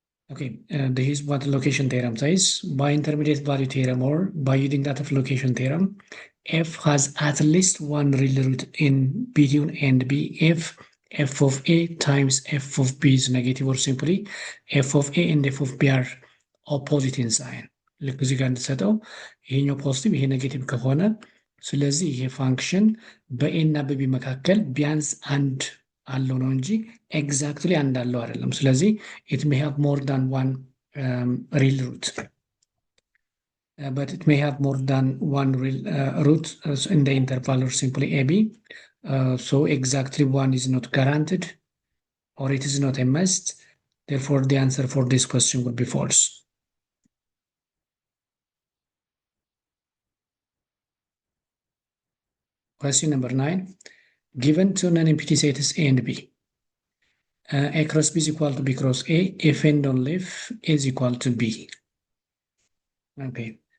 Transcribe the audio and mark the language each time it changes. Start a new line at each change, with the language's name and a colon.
English: Okay, this is what the location theorem says. By intermediate value theorem or by using that of location theorem, f has at least one real root in between a and b if f of a times f of b is negative, or simply f of a and f of b are opposite in sign.
Amharic: ልክ እዚህ ጋር እንደሰጠው ይሄኛው ፖዚቲቭ ይሄ ኔጌቲቭ ከሆነ ስለዚህ ይሄ ፋንክሽን በኤ እና በቢ መካከል ቢያንስ አንድ አለው ነው እንጂ ኤግዛክትሊ አንድ አለው አይደለም። ስለዚህ
English: it may have more than one real root, but it may have more than one real root in the interval or simply ab. So exactly one is not guaranteed, or it is not a must. Therefore, the answer for this question would be false. Question number 9. Given two non-empty sets A and B, A cross B is equal to B cross A if and only if A is equal to B. Okay.